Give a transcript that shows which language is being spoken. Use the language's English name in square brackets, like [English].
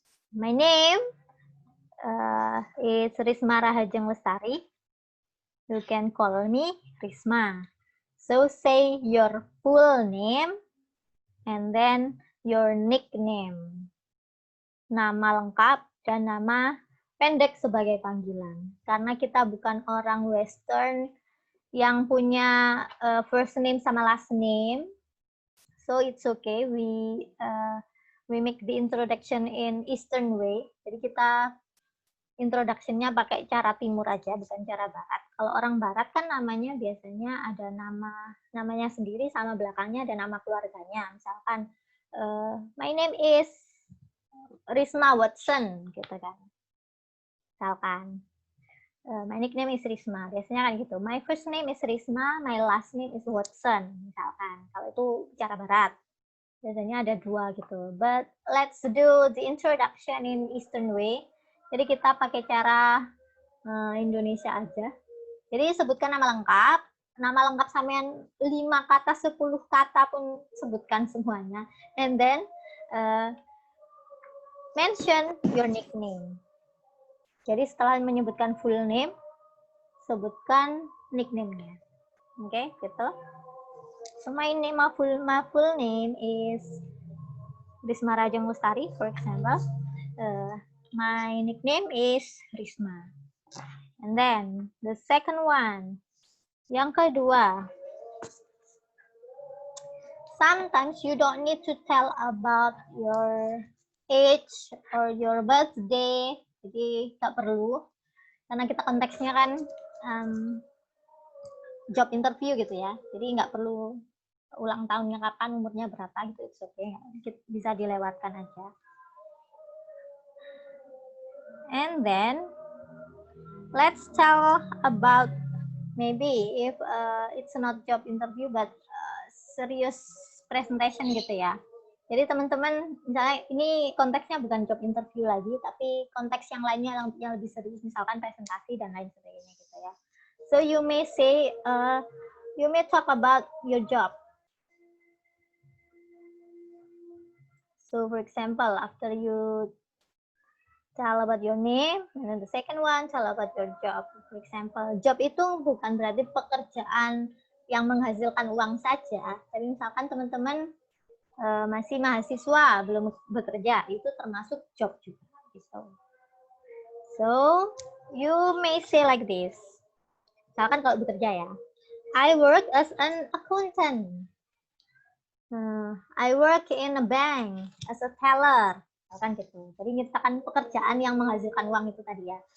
[English] My name is Risma Rahajeng Lestari. You can call me Risma. So, say your full name and then your nickname. [Indonesian] Nama lengkap dan nama pendek sebagai panggilan. Karena kita bukan orang Western yang punya first name sama last name. [English] So it's okay, we make the introduction in Eastern way. [Indonesian] Jadi kita introduction-nya pakai cara timur aja, bukan cara barat. Kalau orang barat kan namanya biasanya ada namanya sendiri sama belakangnya ada nama keluarganya. Misalkan, [English] my name is Risma Watson, [Indonesian] gitu kan. Misalkan, [English] my nickname is Risma. [Indonesian] Biasanya kan gitu. [English] My first name is Risma, my last name is Watson, [Indonesian] misalkan. Kalau itu cara barat. Biasanya ada 2 gitu. [English] But let's do the introduction in Eastern way. [Indonesian] Jadi kita pakai cara Indonesia aja. Jadi sebutkan nama lengkap. Nama lengkap sampean 5 kata, 10 kata pun sebutkan semuanya. [English] And then mention your nickname. [Indonesian] Jadi setelah menyebutkan full name, sebutkan nickname-nya. Oke, gitu. [English] So my full name is Risma Rajeng Lestari, for example. My nickname is Risma. And then the second one, [Indonesian] yang kedua, [English] sometimes you don't need to tell about your age or your birthday. [Indonesian] Jadi nggak perlu, karena kita konteksnya kan job interview gitu ya. Jadi nggak perlu ulang tahunnya kapan, umurnya berapa gitu, [English] it's okay. [Indonesian] Bisa dilewatkan aja. [English] And then let's tell about maybe if it's not job interview but serious [Indonesian] presentation gitu ya. Jadi teman-teman, misalnya ini konteksnya bukan job interview lagi, tapi konteks yang lainnya yang lebih serius, misalkan presentasi dan lain sebagainya gitu ya. [English] So you may say, you may talk about your job. So for example, after you tell about your name, and then the second one tell about your job. For example, [Indonesian] job itu bukan berarti pekerjaan yang menghasilkan uang saja, tapi misalkan teman-teman masih mahasiswa, belum bekerja, itu termasuk job juga. Gitu. [English] So, you may say like this. [Indonesian] Misalkan kalau bekerja ya, [English] I work as an accountant. I work in a bank as a teller. [Indonesian] Misalkan gitu. Jadi nyatakan pekerjaan yang menghasilkan uang itu tadi ya.